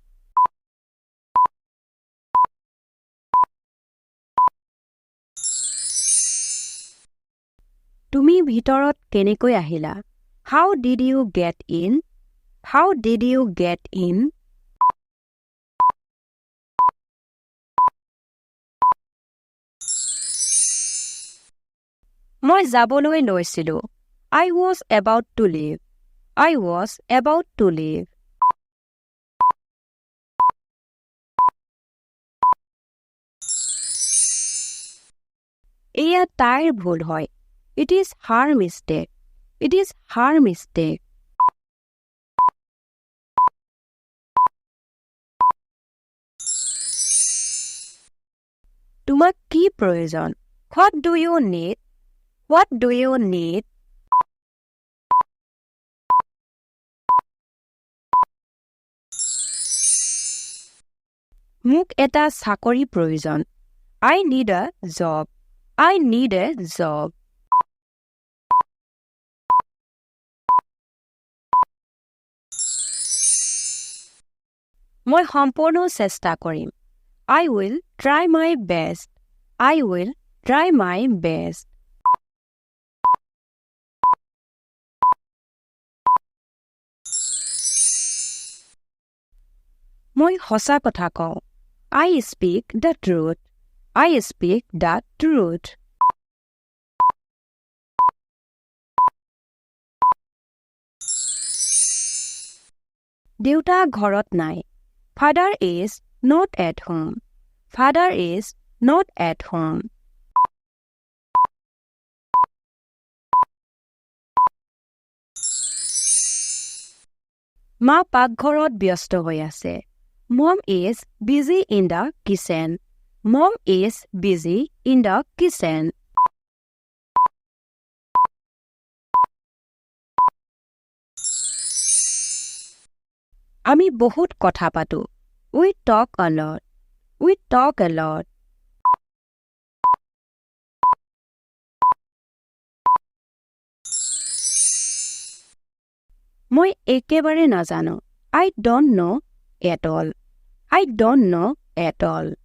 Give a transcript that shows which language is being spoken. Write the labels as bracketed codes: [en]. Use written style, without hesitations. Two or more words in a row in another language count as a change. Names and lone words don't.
[as] তুমি ভিতৰত কেনেকৈ আহিলা? [en] How did you get in? How did you get in? [as] মই যাবলৈ লৈছিলোঁ. [en] I was about to leave. I was about to leave. [as] এয়া তাইৰ ভুল হয়. [en] It is her mistake. It is her mistake. [as] তোমাক কি প্ৰয়োজন? [en] What do you need? What do you need? [as] মোক এটা চাকৰি প্ৰয়োজন. [en] I need a job. I need a job. [as] মই সম্পূৰ্ণ চেষ্টা কৰিম. [en] I will try my best. I will try my best. [as] মই সঁচা কথা কওঁ. [en] I speak the truth. I speak the truth. [as] দেউতা ঘৰত নাই. [en] Father is not at home. Father is not at home. [as] মা পাকঘৰত ব্যস্ত হৈ আছে. [en] Mom is busy in the kitchen. Mom is busy in the kitchen. [as] আমি বহুত কথা পাতো. [en] We talk a lot. We talk a lot. [as] মই একেবাৰে নাজানো. [en] I don't know at all. I don't know at all.